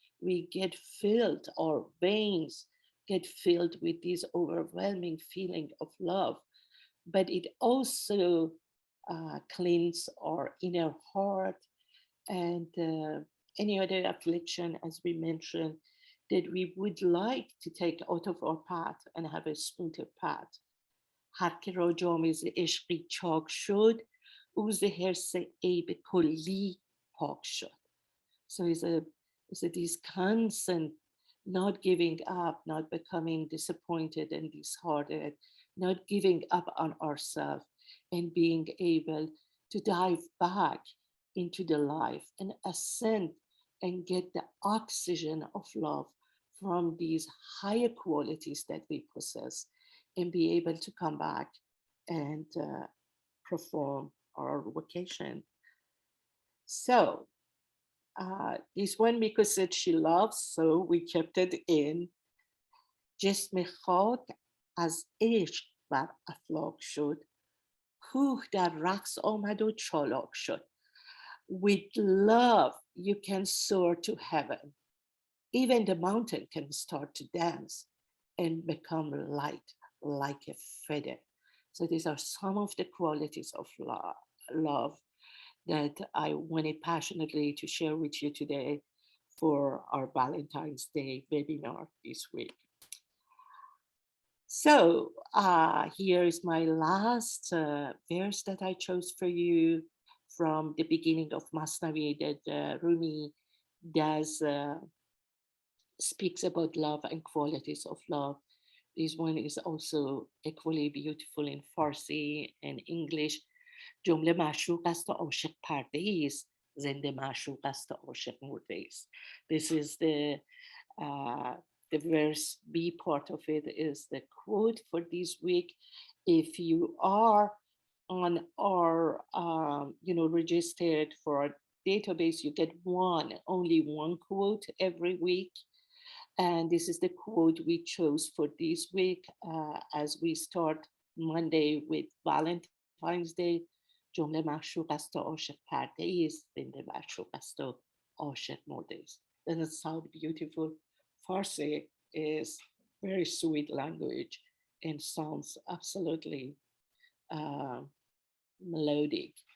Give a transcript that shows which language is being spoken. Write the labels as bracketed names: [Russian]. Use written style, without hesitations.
[English] We get filled, our veins get filled with this overwhelming feeling of love. But it also cleans our inner heart and any other affliction, as we mentioned, that we would like to take out of our path and have a smoother path. [Persian] هر که را جام ز عشقی چاک شد او ز حرص عیب کلی پاک شد. [English] So it's So this constant not giving up, not becoming disappointed and disheartened, not giving up on ourselves, and being able to dive back into the life and ascend and get the oxygen of love from these higher qualities that we possess, and be able to come back and perform our vocation. So this one, Miku said she loves, so we kept it in. [Persian] جسم خاک از عشق بر افلاک شد، کوه در رقص آمد و چالاک شد. [English] With love, you can soar to heaven. Even the mountain can start to dance and become light like a feather. So these are some of the qualities of love that I wanted passionately to share with you today for our Valentine's Day webinar this week. So here is my last verse that I chose for you from the beginning of Masnavi that Rumi does speaks about love and qualities of love. This one is also equally beautiful in Farsi and English. [Persian] جمله معشوق است و عاشق پرده است، زنده معشوق است و عاشق مرده است. [English] This is the verse B part of it is the quote for this week. If you are on our registered for our database, you get only one quote every week. And this is the quote we chose for this week as we start Monday with Valentine's Day. [Persian] جمله معشوق است و عاشق پرده است، زنده معشوق است و عاشق مرده است. [English] Doesn't it sound beautiful? Farsi is very sweet language and sounds absolutely melodic.